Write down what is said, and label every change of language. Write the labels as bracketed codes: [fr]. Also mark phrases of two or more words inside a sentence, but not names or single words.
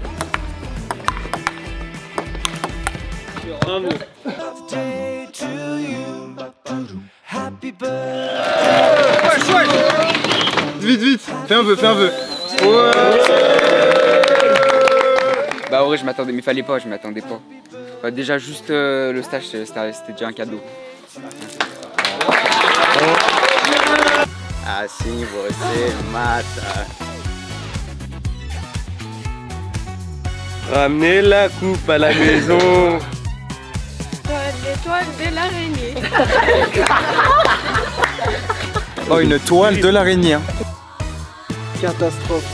[fr] Vite, fais un vœu. Ouais. Bah ouais, je m'attendais, mais fallait pas, je m'attendais pas. Enfin, déjà juste le stage, c'était déjà un cadeau. [pt] Assim você mata. [fr] Ramenez la coupe à la maison. L'étoile de l'araignée. Oh, une toile de l'araignée. Catastrophe.